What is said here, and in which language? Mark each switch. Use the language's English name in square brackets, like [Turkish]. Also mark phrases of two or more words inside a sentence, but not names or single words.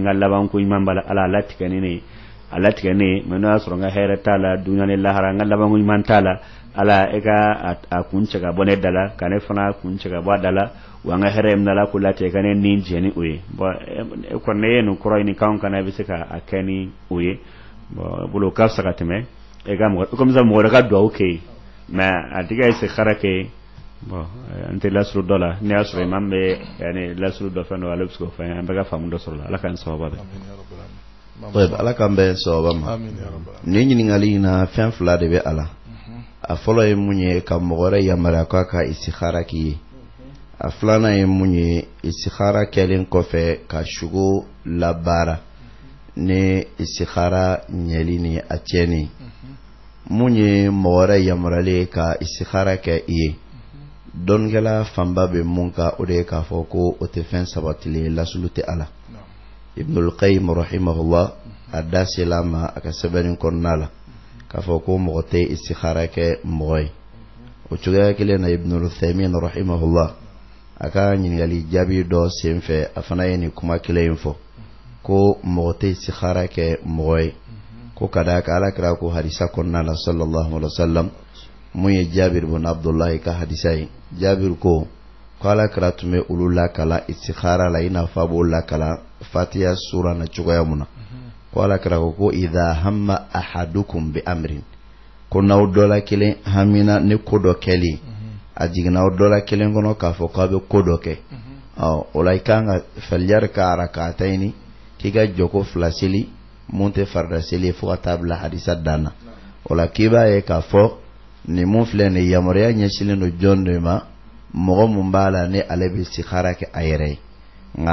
[Bambara] ka laban ko ɲuman b'a la ala a latigɛ ne ye a latigɛ ne ye mais n'o y'a sɔrɔ n ka hɛrɛ t'a la dunuya ni lahara n ka laban ko ɲuman t'a la ala e ka a kun cɛ ka bɔ ne da la ka ne fana kun cɛ ka bɔ a da la wa n ka hɛrɛ min ala ko latigɛ ka ne ni jɛ ni o ye bon e kɔni ne ye nin kɔrɔ ɲini k'anw kana i bɛ se ka a kɛ ni o ye bon bolo ka fisa ka tɛmɛ e ka mɔgɔ [French] comme ça [Bambara] mɔgɔ wɛrɛ ka duwawu kɛ ye mais a tigi ye istikhara kɛ bon n tɛ lasuru dɔ la ne y'a sɔrɔ imam bɛ yani lasuru dɔ fɛn dɔ ale bɛ se k'o fɛn an bɛɛ ka faamu dɔ sɔrɔ la ala k'an sababa bɛɛ ala k'an bɛɛ sababa ma nin ɲininkali in na fɛn fila de bɛ a la a fɔlɔ ye mun ye ka mɔgɔ wɛrɛ yamaruya k'a ka istikhara k'i ye a filanan ye mun ye istikhara kɛlen kɔfɛ ka sugo labaara ni istikhara ɲɛli ni a tiɲɛni mun ye mɔgɔ wɛrɛ yamaruyalen ka istikhara kɛ i ye dɔnnikɛla fanba bɛ mun ka o de ye k'a fɔ ko o tɛ fɛn sabatilen lasulu tɛ a la Ibnul Qayyim rahimahullah a da sela ma a ka sɛbɛnni kɔnɔna la k'a fɔ ko mɔgɔ tɛ istikhara kɛ mɔgɔ ye o cogoya kelen na Ibnul Uthaymin rahimahullah a ka ɲininkali jaabi dɔ senfɛ a fana ye nin kuma kelen in fɔ ko mɔgɔ tɛ istikhara kɛ mɔgɔ ye ko ka d'a kan alakira ko hadisa kɔnɔna la [Arabic] صلى الله عليه وسلم [Bambara] mun ye Jabir ibn Abdullah ka hadisa ye Jabir ko alakira tun bɛ olu lakala istikhara la i n'a fɔ a b'o lakala Fatiha sura na cogoya mun na ko alakira ko [Arabic] إذا هم أحدكم بأمر [Bambara] ko n'aw dɔ la kelen hamina ni ko dɔ kɛli a jiginna aw dɔ la kelen kɔnɔ k'a fɔ k'a bɛ ko dɔ kɛ o la i kan ka faliyari ka arakatayini k'i ka jɔko fila seli mun tɛ farida seli fo ka taa bila hadisa dan na o la k'i b'a ye k'a fɔ nin mun filɛ nin yamaruya ɲɛsinnen don jɔn de ma mɔgɔ mun b'a la ni ale bɛ istikhara kɛ a yɛrɛ ye nka